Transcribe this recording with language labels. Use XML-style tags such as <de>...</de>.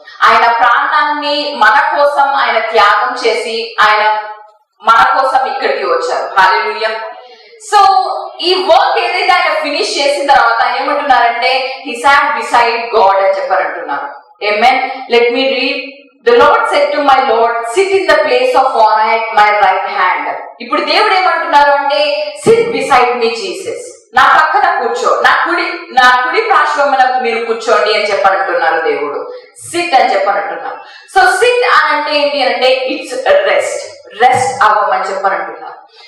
<te>ఆయన ప్రాణాన్ని మన కోసం ఆయన త్యాగం చేసి ఆయన మన కోసం ఇక్కడికి వచ్చారు. హల్లెలూయా. సో ఈ వర్క్ ఏదైతే ఆయన ఫినిష్ చేసిన తర్వాత ఆయన ఏమంటున్నారంటే</te> <en>he sat beside God</en> <te>అని చెప్పారంటున్నారు.</te> <en>Amen. Let me read. The Lord said to my Lord, sit in the place of honor at my right hand.</en> <te>ఇప్పుడు దేవుడు ఏమంటున్నారు అంటే</te> <en>sit beside me Jesus,</en> <te>నా పక్కన కూర్చో, నా కుడి పార్శ్వమున మీరు కూర్చోండి అని చెప్పనంటున్నారు దేవుడు. సిట్ అని చెప్పనంటున్నారు. సో సిట్ అని అంటే ఏంటి అంటే ఇట్స్ రెస్ట్ అవ్వమని చెప్పనంటున్నారు.</te>